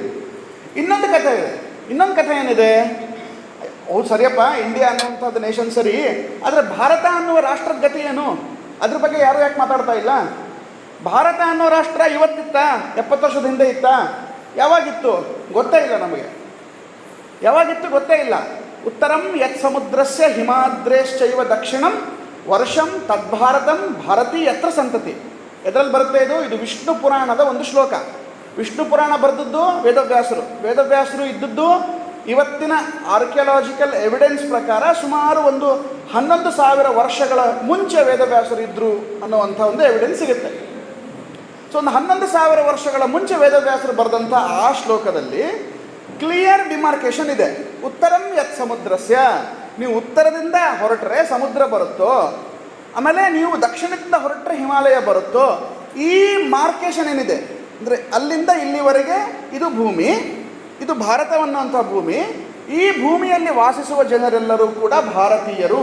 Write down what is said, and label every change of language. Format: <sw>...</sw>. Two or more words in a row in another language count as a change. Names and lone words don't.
<kn>ಇನ್ನೊಂದು ಕತೆ ಏನಿದೆ, ಹೌದು ಸರಿಯಪ್ಪ, ಇಂಡಿಯಾ ಅನ್ನುವಂಥದ್ದು ನೇಷನ್ ಸರಿ, ಆದರೆ ಭಾರತ ಅನ್ನುವ ರಾಷ್ಟ್ರದ ಗತಿ ಏನು, ಅದ್ರ ಬಗ್ಗೆ ಯಾರು ಯಾಕೆ ಮಾತಾಡ್ತಾ ಇಲ್ಲ? ಭಾರತ ಅನ್ನೋ ರಾಷ್ಟ್ರ ಇವತ್ತಿತ್ತ, 70 ವರ್ಷದ ಹಿಂದೆ ಇತ್ತ, ಯಾವಾಗಿತ್ತು ಗೊತ್ತೇ ಇಲ್ಲ ನಮಗೆ. ಗೊತ್ತೇ ಇಲ್ಲ.</kn> <sa>ಉತ್ತರಂ ಯತ್ ಸಮುದ್ರಸ್ಯ ಹಿಮಾದ್ರೇಶ್ಚೈವ ದಕ್ಷಿಣಂ ವರ್ಷಂ ತದ್ಭಾರತಂ ಭಾರತೀ ಯತ್ರ ಸಂತತಿ.</sa> <kn>ಎದರಲ್ಲಿ ಬರುತ್ತೆ ಇದು ವಿಷ್ಣು ಪುರಾಣದ ಒಂದು ಶ್ಲೋಕ. ವಿಷ್ಣು ಪುರಾಣ ಬರೆದದ್ದು ವೇದವ್ಯಾಸರು ಇದ್ದದ್ದು ಇವತ್ತಿನ</kn> <en>archaeological evidence</en> <kn>ಪ್ರಕಾರ ಸುಮಾರು ಒಂದು 11,000 ವರ್ಷಗಳ ಮುಂಚೆ ವೇದವ್ಯಾಸರು ಇದ್ದರು ಅನ್ನುವಂಥ ಒಂದು ಎವಿಡೆನ್ಸ್ ಸಿಗುತ್ತೆ. ಸೊ ಒಂದು 11,000 ವರ್ಷಗಳ ಮುಂಚೆ ವೇದವ್ಯಾಸರು ಬರೆದಂಥ ಆ ಶ್ಲೋಕದಲ್ಲಿ</kn> <en>clear demarcation</en> <kn>ಇದೆ.</kn> <sa>ಉತ್ತರಂ ಯತ್ ಸಮುದ್ರಸ್ಯ,</sa> <kn>ನೀವು ಉತ್ತರದಿಂದ ಹೊರಟ್ರೆ ಸಮುದ್ರ ಬರುತ್ತೋ, ಆಮೇಲೆ ನೀವು ದಕ್ಷಿಣದಿಂದ ಹೊರಟ್ರೆ ಹಿಮಾಲಯ ಬರುತ್ತೋ. ಈ ಮಾರ್ಕೇಶನ್ ಏನಿದೆ ಅಂದರೆ ಅಲ್ಲಿಂದ ಇಲ್ಲಿವರೆಗೆ ಇದು ಭೂಮಿ, ಇದು ಭಾರತವನ್ನುವಂಥ ಭೂಮಿ. ಈ ಭೂಮಿಯಲ್ಲಿ ವಾಸಿಸುವ ಜನರೆಲ್ಲರೂ ಕೂಡ ಭಾರತೀಯರು.</kn>